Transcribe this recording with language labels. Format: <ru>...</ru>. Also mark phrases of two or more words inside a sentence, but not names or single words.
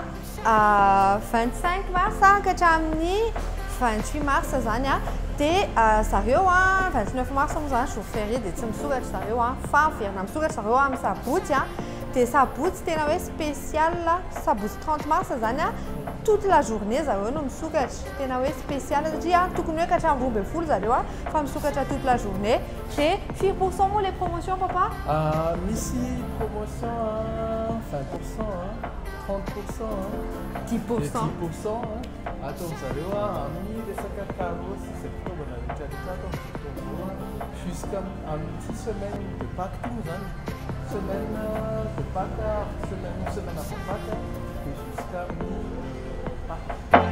<mg>25 mars hatramin'ny 28 mars zany dia zareo 29 mars moa zany</mg> <fr>jour férié</fr> <mg>dia tsy misokatra zareo fa miverina misokatra zareo amin'ny sabotsy dia sabotsy tena hoe spécial sabotsy 30 mars zany</mg> <fr>toute la journée</fr> <mg>zareo no misokatra tena hoe spécial satria tokony hoe katramin'ny 12 zareo fa misokatra</mg> <fr>toute la journée</fr> <mg>dia 4% moa</mg> <fr>les promotions</fr> <mg>papa misy promotion 20% 30% 10% atao zareo amin'ny resaka carreau sy zay fitaovana rehetrarehetra</mg> <fr>jusqu'à semaine de Pâques</fr> <mg>ty moa zany</mg> <fr>semaine de Pâques, semaine avant Pâques, et jusqu'à Pâques.</fr>